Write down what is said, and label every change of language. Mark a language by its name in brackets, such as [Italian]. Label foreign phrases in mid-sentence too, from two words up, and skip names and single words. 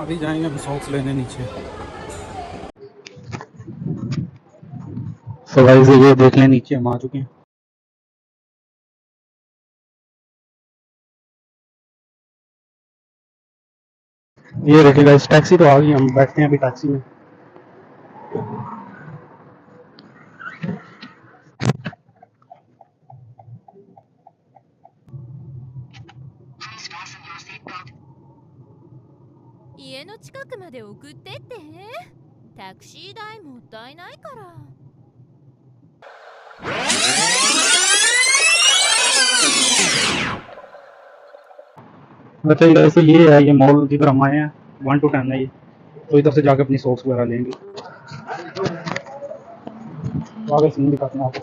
[Hindi] अभी जाएंगे हम सॉक्स लेने नीचे। तो गाइस ये देख लें, नीचे हम आ चुके हैं। ये देखिए गाइस, टैक्सी तो आ गई, हम बैठते हैं अभी टैक्सी में। [Japanese] 家の近くまで送ってってタクシー代もったいないから。 [Hindi] अच्छा, वैसे ये है, ये मॉल जिधर हम आए हैं 1 to 10 है ये। तो इधर से जाके अपनी सॉक्स वगैरह लेंगे। तो आगे सीन दिखाते हैं आपको।